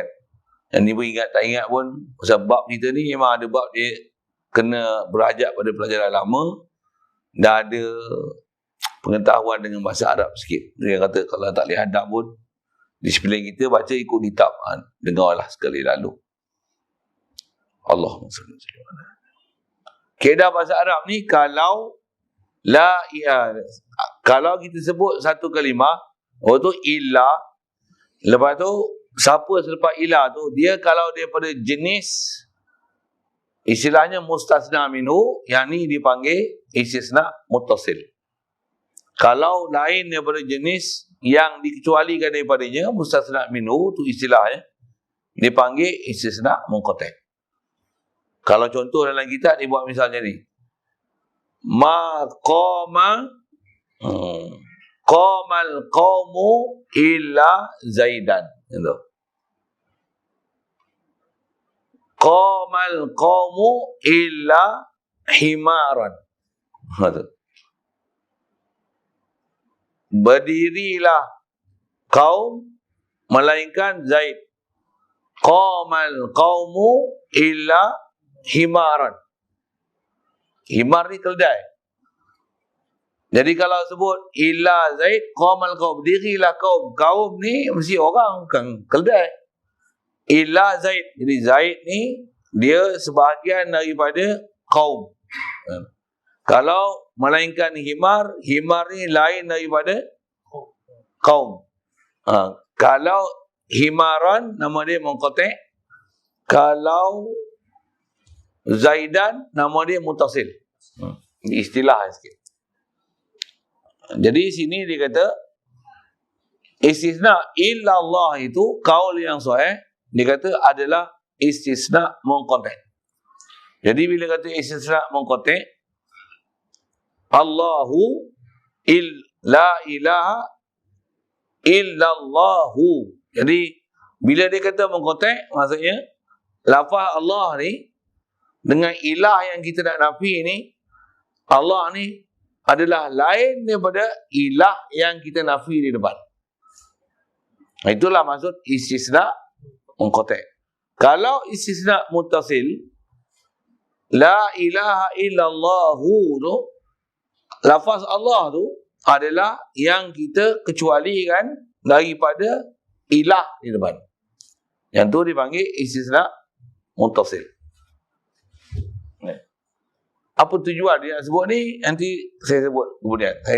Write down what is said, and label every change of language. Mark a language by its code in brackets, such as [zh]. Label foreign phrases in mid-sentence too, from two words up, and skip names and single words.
[ms] Yang ni pun ingat tak ingat pun, sebab kita ni memang ada bab dia kena berajak pada pelajaran lama, dah ada pengetahuan dengan bahasa Arab sikit. Dia kata kalau tak boleh hadap pun, disiplin kita baca ikut kitab. Dengarlah sekali lalu. [ar] اللهم صل عليه وسلم. [ms] Kaedah bahasa Arab ni kalau kalau kita sebut satu kalimah, tu illa, lepas tu siapa selepas illa tu dia kalau daripada jenis istilahnya mustasna minhu, yang ni dipanggil [ar] استثناء متصل. [ms] Kalau lain daripada jenis yang dikecualikan daripadanya, mustasna minhu tu istilahnya dipanggil [ar] استثناء منقطع'. [ms] Kalau contoh dalam kitab dia buat misalnya ni. [ar] ما قام قام القوم إلا زيدا. [ms] Gitu. [ar] قام القوم إلا حمارا. [ms] Berdirilah kaum melainkan Zaid. [ar] قام القوم إلا حمارا. [ms] Himar ni keldai. Jadi kalau sebut [ar] إلا زيد قام القوم, [ms] dirilah kaum. Kaum ni mesti orang, bukan keldai. [ar] إلا زيد. [ms] Jadi Zaid ni dia sebahagian daripada kaum. Kalau melainkan himar, himar ni lain daripada kaum. Kalau himaran nama dia munqati'. Kalau Zaidan nama dia muttasil. Istilah sikit. Jadi sini dia kata [ar] استثناء إلا الله [ms] itu kaul yang sahih, dia kata adalah [ar] استثناء منقطع'. [ms] Jadi bila kata [ar] استثناء منقطع', الله لا إله إلا الله. [ms] Jadi bila dia kata munqati', maksudnya lafaz Allah ni dengan ilah yang kita nak nafi ni, Allah ni adalah lain daripada ilah yang kita nafi di depan. Itulah maksud [ar] استثناء منقطع'. [ms] Kalau [ar] استثناء متصل, لا إله إلا الله [ms] tu, lafaz Allah tu adalah yang kita kecualikan daripada ilah di depan. Yang tu dipanggil [ar] استثناء متصل. [ms] Apa tujuan dia nak sebut ni, nanti saya sebut kemudian.